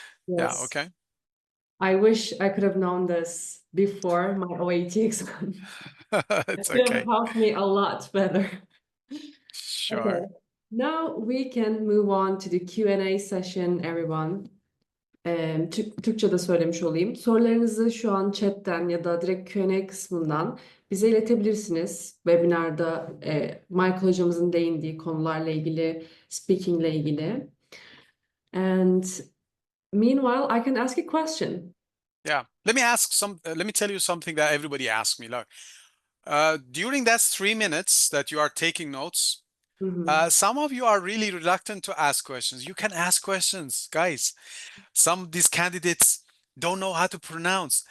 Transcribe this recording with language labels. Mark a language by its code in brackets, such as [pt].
[en] Yeah, Yes. okay. I wish I could have known this before my OET exam. It It's could have okay. helped me a lot better. Okay. Sure. Now we can move on to the Q&A session, everyone. [tr] Türkçe'de söylemiş olayım. Sorularınızı şu an chatten ya da direkt Q&A kısmından bize iletebilirsiniz. Webinarda Michael hocamızın değindiği konularla ilgili, speaking ile ilgili. [en] And meanwhile, I can ask a question. Yeah. Let me tell you something that everybody asks me. Look, during that 3 minutes that you are taking notes, some of you are really reluctant to ask questions. You can ask questions, guys. Some of these candidates don't know how to pronounce.